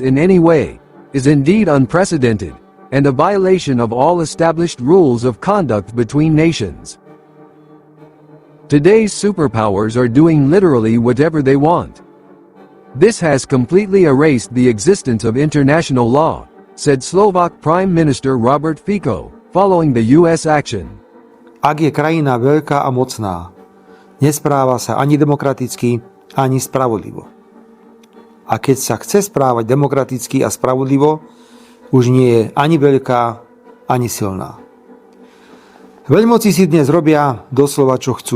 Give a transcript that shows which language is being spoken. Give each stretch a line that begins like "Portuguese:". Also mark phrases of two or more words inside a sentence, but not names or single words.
English: in any way, is indeed unprecedented, and a violation of all established rules of conduct between nations. Today's superpowers are doing literally whatever they want. This has completely erased the existence of international law, said Slovak Prime Minister Robert Fico, following the U.S. action.
Slovak: Ak je krajina veľká a mocná, nespráva sa ani demokraticky, ani spravodlivo. A keď sa chce správať demokraticky a spravodlivo, už nie je ani veľká, ani silná. Veľmoci si dnes robia doslova čo chcú.